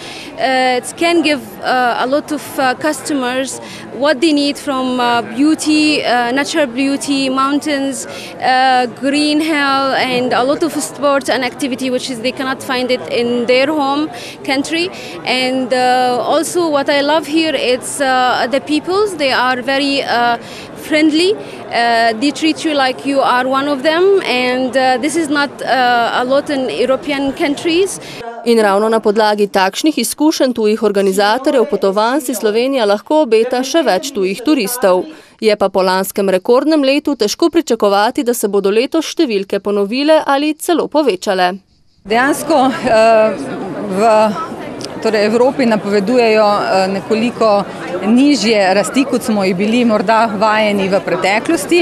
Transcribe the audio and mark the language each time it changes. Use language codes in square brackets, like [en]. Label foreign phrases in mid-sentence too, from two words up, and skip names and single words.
[en] It can give a lot of customers what they need from beauty, natural beauty, mountains, green hill, and a lot of sports and activity which is they cannot find it in their home country. And also what I love here is the peoples. They are very friendly. They treat you like you are one of them, and this is not a lot in European countries. [sl] In ravno na podlagi takšnih izkušenj tujih organizatorjev potovanj si Slovenija lahko obeta še več tujih turistov. Je pa po lanskem rekordnem letu težko pričakovati, da se bodo letos številke ponovile ali celo povečale. Dejansko v Evropi napovedujejo nekoliko nižje rasti, kot smo jih bili morda vajeni v preteklosti.